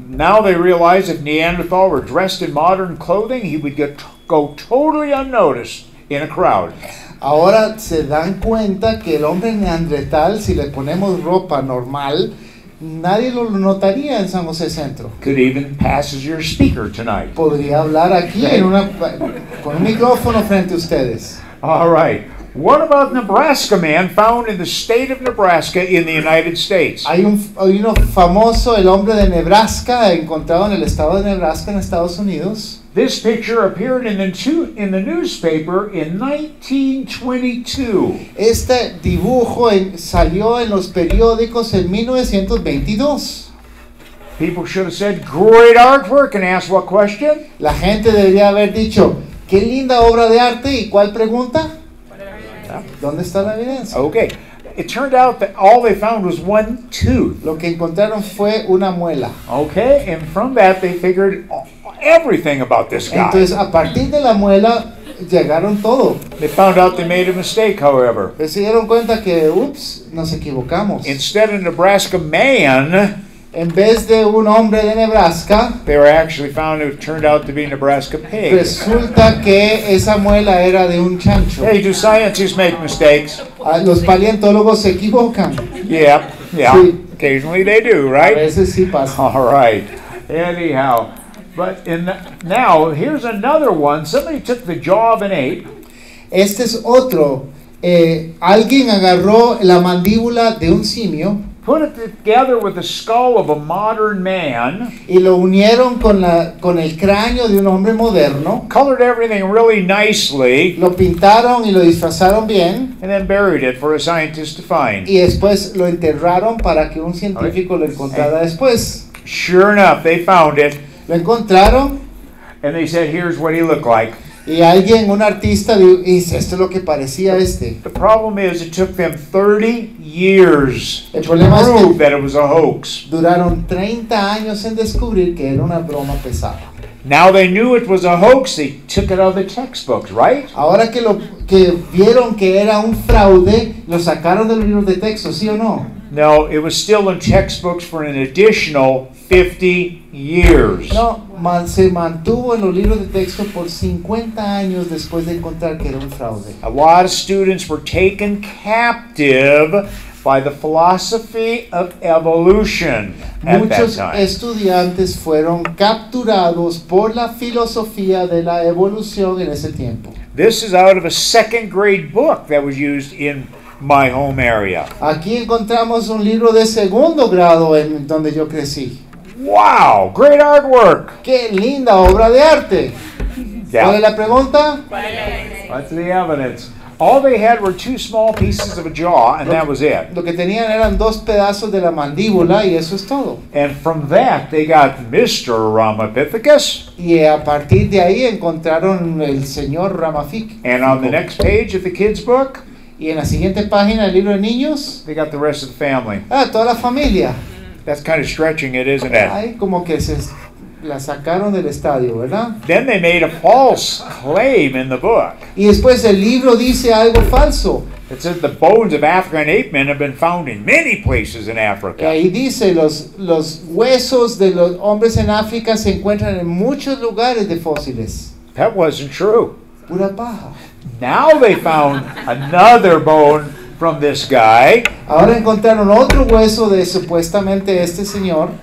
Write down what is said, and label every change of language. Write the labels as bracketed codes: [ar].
[en] Now they realize if Neanderthal were dressed in modern clothing, he would go totally unnoticed in a crowd. [es] Ahora se dan cuenta que el hombre neandertal, si le ponemos ropa normal, nadie lo notaría en San José Centro. [en] Could even pass as your speaker tonight. [es] Podría hablar aquí con un micrófono frente a ustedes. [en] All right. What about Nebraska man found in the state of Nebraska in the United States? [es] Hay uno famoso, el hombre de Nebraska, encontrado en el estado de Nebraska en Estados Unidos. [en] This picture appeared in the newspaper in 1922. [es] Este dibujo salió en los periódicos en 1922. [en] People should have said, great artwork, and asked what question? [es] La gente debería haber dicho, qué linda obra de arte, ¿y cuál pregunta? ¿Dónde está la evidencia? [en] Okay. It turned out that all they found was one tooth. [es] Lo que encontraron fue una muela. [en] Okay, and from that they figured everything about this guy. [es] Entonces, a partir de la muela, llegaron todo. [en] They found out they made a mistake, however. [es] Pero se dieron cuenta que, nos equivocamos. [en] Instead of Nebraska man, [es] En vez de un hombre de Nebraska, [en] they were actually found it turned out to be Nebraska pig. [es] resulta que esa muela era de un chancho. [en] Hey, do scientists make mistakes? [es] Los paleontólogos se equivocan. [en] Yeah, [es] Sí. [en] occasionally they do, [es] A [en] right? [es] veces sí pasa. [en] All right. Anyhow, but now here's another one. Somebody took the jaw of an ape. [es] Este es otro. Alguien agarró la mandíbula de un simio [en] Put it together with the skull of a modern man, [es] y lo unieron con el cráneo de un hombre moderno. [en] colored everything really nicely, [es] Lo pintaron y lo disfrazaron bien. [en] and then buried it for a scientist to find. [es] Y después lo enterraron para que un científico lo encontrara después. [en] Sure enough, they found it, [es] Lo encontraron [en] and they said, here's what he looked like. [es] y alguien, un artista, dice, esto es lo que parecía este. [en] The problem is it took them 30 years [es] El [en] to [es] problema es [en] prove that it was a hoax. [es] duraron 30 años en descubrir que era una broma pesada. [en] Now they knew it was a hoax, they took it out of the textbooks, right? [es] Ahora que vieron que era un fraude, lo sacaron de los libros de texto, ¿sí o no? [en] No, it was still in textbooks for an additional 50 years. [es] No, se mantuvo en los libros de texto por 50 años después de encontrar que era un fraude. [en] A lot of students were taken captive by the philosophy of evolution at that [es] Muchos [en] time. [es] estudiantes fueron capturados por la filosofía de la evolución en ese tiempo. [en] This is out of a second grade book that was used in my home area. [es] Aquí encontramos un libro de segundo grado en donde yo crecí. [en] Wow, great artwork. [es] ¡Qué linda obra de arte! ¿Cuál es la pregunta? [en] That's the evidence. All they had were two small pieces of a jaw, and that was it. [es] Lo que tenían eran dos pedazos de la mandíbula y eso es todo. [en] And from that, they got Mr. Ramapithecus. [es] Y a partir de ahí encontraron el señor Ramafic. [en] And on the next page of the kids' book, [es] Y en la siguiente página del libro de niños, [en] they got the rest of the family. [es] toda la familia. [en] That's kind of stretching it, isn't it? [es] Ay, como que se la sacaron del estadio, ¿verdad? [en] Then they made a false claim in the book. [es] Y después el libro dice algo falso. [en] It says the bones of African ape men have been found in many places in [es] Y [en] Africa. [es] ahí dice, los huesos de los hombres en África se encuentran en muchos lugares de fósiles. [en] That wasn't true. [es] Pura paja. [en] Now they found another bone from this guy, [es] Ahora encontraron otro hueso de supuestamente este señor